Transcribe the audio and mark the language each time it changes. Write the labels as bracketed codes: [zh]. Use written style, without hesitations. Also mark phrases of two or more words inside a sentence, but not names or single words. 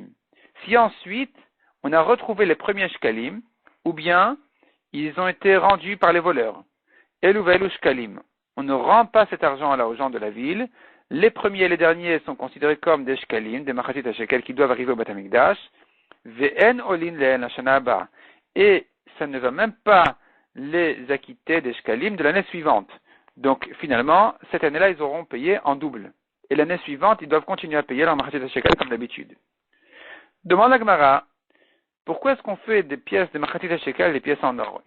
[fr] Si ensuite on a retrouvé les premiers shkalim, ou bien ils ont été rendus par les voleurs. [he] אלו ואלו שקלים. [fr] On ne rend pas cet argent-là aux gens de la ville. Les premiers et les derniers sont considérés comme des shkalim, des machatit à shekel qui doivent arriver au Beit HaMikdash. [he] ואין עולין לשנה הבאה. [fr] Et ça ne va même pas les acquitter des shkalim de l'année suivante. Donc finalement, cette année-là, ils auront payé en double. Et l'année suivante, ils doivent continuer à payer leur machatit à shekel comme d'habitude. Demande à Gemara, pourquoi est-ce qu'on fait des pièces de machatit à shekel, des pièces en or?